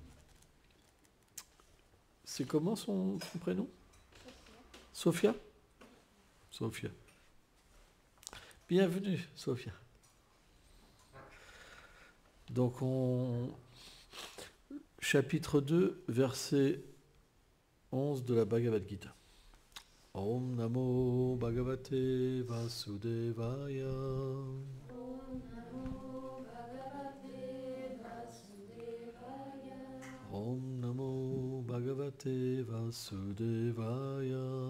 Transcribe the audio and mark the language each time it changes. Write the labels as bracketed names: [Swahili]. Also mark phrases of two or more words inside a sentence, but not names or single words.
[French] C'est comment son prénom? Sophia. Sophia. Bienvenue, Sophia. Donc chapitre 2, verset 11 de la Bhagavad Gita. [Sanskrit] ॐ नमो भगवते वासुदेवाय. ॐ नमो भगवते वासुदेवाय.